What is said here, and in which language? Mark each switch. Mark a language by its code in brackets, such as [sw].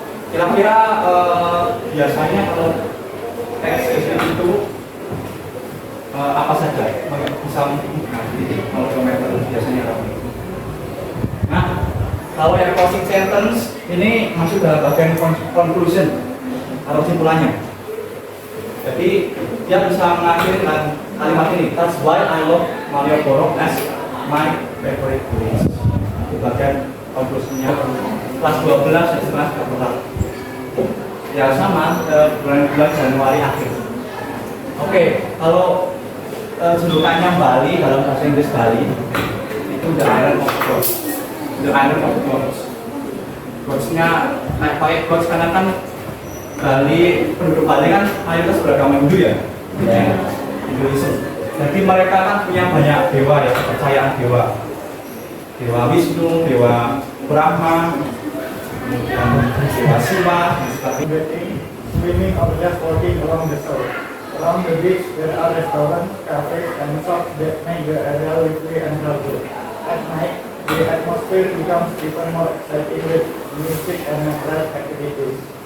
[id] Kira-kira biasanya kalau teks deskriptif itu apa saja? Bisa kalau kilometer biasanya apa? Nah, kalau yang closing sentence ini masuk dalam bagian conclusion atau kesimpulannya. Jadi dia bisa mengakhiri dengan kalimat ini. [en] That's why I love Malioboro as my favorite place. [id] Itu bagian konklusinya. Kelas 12 dan kelas 21. Ya sama bulan Januari akhir. Oke, kalau julukannya Bali dalam bahasa Inggris Bali itu [en] the island of gods. The island of gods. [id] Godsnya pakai gods karena kan Bali, penduduk Bali kan mayoritas beragama Hindu ya, Hinduism. Jadi mereka kan punya banyak dewa ya, kepercayaan dewa, dewa Wisnu, dewa Brahma, dewa Shiva, dan sebagainya. [en] Swimming or just walking along the shore. Along the beach there are restaurants, cafes, and shops that make the area lively and helpful. At night, the atmosphere becomes even more exciting with music and nightlife activities.